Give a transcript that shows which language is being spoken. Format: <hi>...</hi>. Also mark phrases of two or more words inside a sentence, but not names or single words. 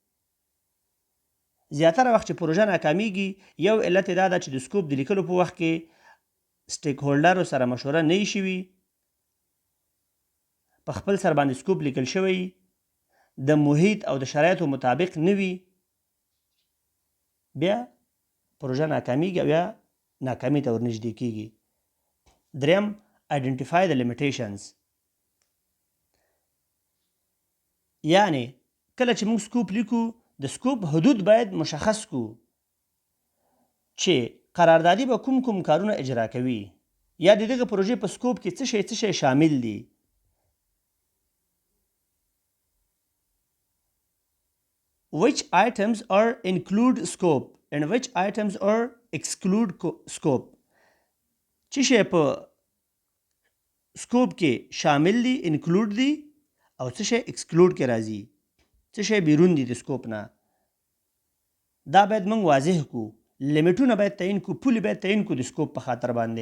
<ps>زیاتره وخت چې پروژه ناکامیږي، یو علت دا ده چې د سکوپ د لیکلو په وخت کې سټیک هولډرو سره مشوره نه وي شوي، په خپل سر باندې سکوپ لیکل شوی د محیط او د شرایطو مطابق نه وي، بیا پروژه ناکامیږي او یا ناکامي ته ورنږدې کیږي. دریم،</ps> <en>identify the limitations.</en> <ps>یعنی کله چې موږ سکوپ لیکو، د سکوپ حدود باید مشخص کو چې قراردادي به کوم کارونه اجرا کوي، یا د دغه پروژې په سکوپ کې څه شی شامل دي.</ps> <en>which items are include scope and which items are exclude scope.</en> <ps>چې شی په سکوپ کې شامل دي، انکلود دي، او څه شی ایکسکلود کې راځي، څه شی بیرون دي د سکوپ نه. دا باید موږ واضح کو، لیمیټونه باید تعیین کو، پولې باید تعیین کو د سکوپ په خاطر باندې.</ps>